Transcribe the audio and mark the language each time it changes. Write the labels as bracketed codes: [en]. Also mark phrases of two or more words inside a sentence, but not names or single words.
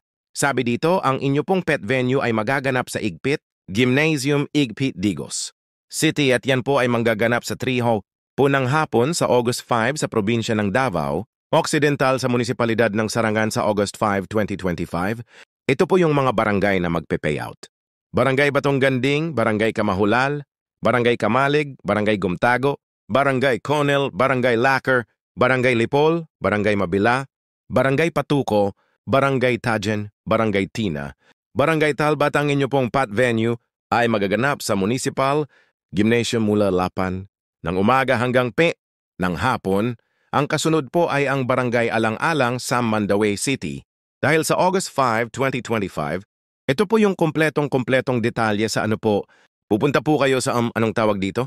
[tl] Sabi dito, ang inyo pong pet venue ay magaganap sa Igpit, Gymnasium Igpit Digos City at yan po ay manggaganap sa 3 po ng hapon sa August 5 sa probinsya ng Davao, Occidental sa munisipalidad ng Sarangan sa August 5, 2025. Ito po yung mga barangay na magpe-payout. Barangay Batong Ganding, Barangay Kamahulal, Barangay Kamalig, Barangay Gumtago, Barangay Conel, Barangay Laker, Barangay Lipol, Barangay Mabila, Barangay Patuco, Barangay Tajen, Barangay Tina, Barangay Talbat. Ang inyo pong pat venue ay magaganap sa Municipal Gymnasium mula 8 ng umaga hanggang ng hapon. Ang kasunod po ay ang Barangay Alang-Alang sa Mandaue City. Dahil sa August 5, 2025, ito po yung kompletong detalye sa pupunta po kayo sa anong tawag dito?